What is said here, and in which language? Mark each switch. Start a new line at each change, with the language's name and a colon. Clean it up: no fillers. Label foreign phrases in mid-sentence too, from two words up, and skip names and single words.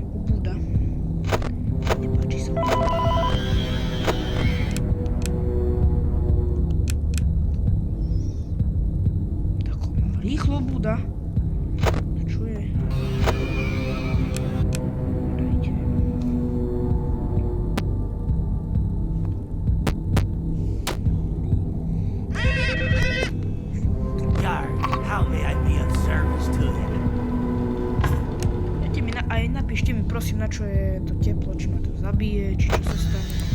Slovak: Nepáči sa mi. Tako rýchlo ubúda. Čo je? Dajte.
English: Yard, how may I be of service to you?
Slovak: Dajte mi aj napíšte mi prosím, na čo je to teplo, či ma to zabije, či čo sa stane.